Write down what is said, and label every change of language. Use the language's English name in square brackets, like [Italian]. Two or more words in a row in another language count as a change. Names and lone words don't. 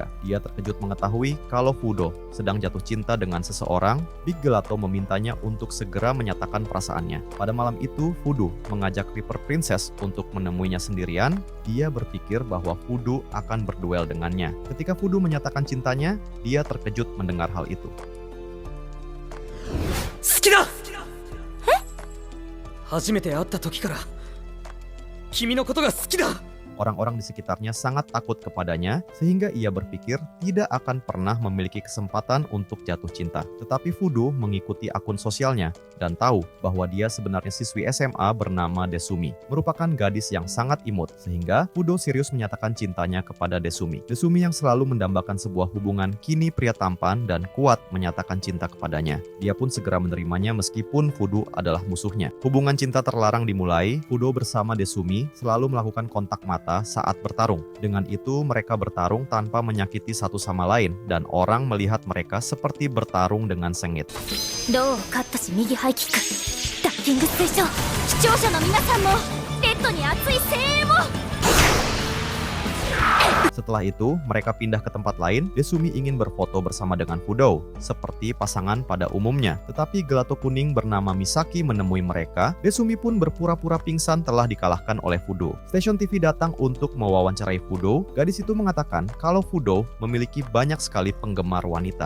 [Indonesian] Dia terkejut mengetahui kalau Fudo sedang jatuh cinta dengan seseorang. Big Gelato memintanya untuk segera menyatakan perasaannya. Pada malam itu, Fudo mengajak Reaper Princess untuk menemuinya sendirian. Dia berpikir bahwa Fudo akan berduel dengannya. Ketika Fudo menyatakan cintanya, dia terkejut mendengar hal itu. [Japanese] 好きだ！初めて会った時から君のことが好きだ! [Indonesian] Orang-orang di sekitarnya sangat takut kepadanya, sehingga ia berpikir tidak akan pernah memiliki kesempatan untuk jatuh cinta. Tetapi Fudo mengikuti akun sosialnya dan tahu bahwa dia sebenarnya siswi SMA bernama Desumi, merupakan gadis yang sangat imut, sehingga Fudo serius menyatakan cintanya kepada Desumi. Desumi yang selalu mendambakan sebuah hubungan kini pria tampan dan kuat menyatakan cinta kepadanya. Dia pun segera menerimanya meskipun Fudo adalah musuhnya. Hubungan cinta terlarang dimulai. Fudo bersama Desumi selalu melakukan kontak mata saat bertarung. Dengan itu mereka bertarung tanpa menyakiti satu sama lain dan orang melihat mereka seperti bertarung dengan sengit. [Japanese] ローカットし右ハイキックダッキング推奨視聴者の皆さんもレッドに熱い声援を [Indonesian] Setelah itu, mereka pindah ke tempat lain. Desumi ingin berfoto bersama dengan Fudo, seperti pasangan pada umumnya. Tetapi Gelato kuning bernama Misaki menemui mereka. Desumi pun berpura-pura pingsan telah dikalahkan oleh Fudo. Stasiun TV datang untuk mewawancarai Fudo. Gadis itu mengatakan kalau Fudo memiliki banyak sekali penggemar wanita.